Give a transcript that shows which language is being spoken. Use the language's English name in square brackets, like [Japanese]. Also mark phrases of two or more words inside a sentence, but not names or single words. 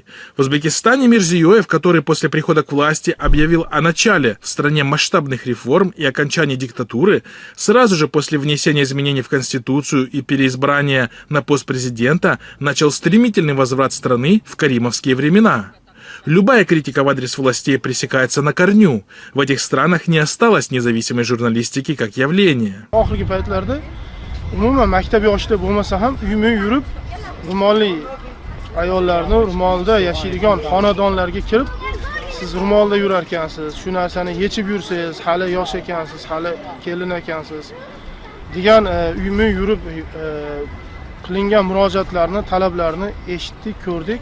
[Russian] В Узбекистане Мирзиёев, который после прихода к власти объявил о начале в стране масштабных реформ и окончании диктатуры, сразу же после внесения изменений в Конституцию и переизбрания на пост президента начал стремительный возврат страны в каримовские времена. Любая критика в адрес властей пресекается на корню. В этих странах не осталось независимой журналистики как явления. [Uzbek] Ayollarni ro'molda yashaydigan xonadonlarga kirib, siz ro'molda yurar ekansiz, shu narsani yechib yursangiz, hali yosh ekansiz, hali kelin ekansiz degan uyma yurib qilingan murojaatlarni, talablarni eshitdik, ko'rdik.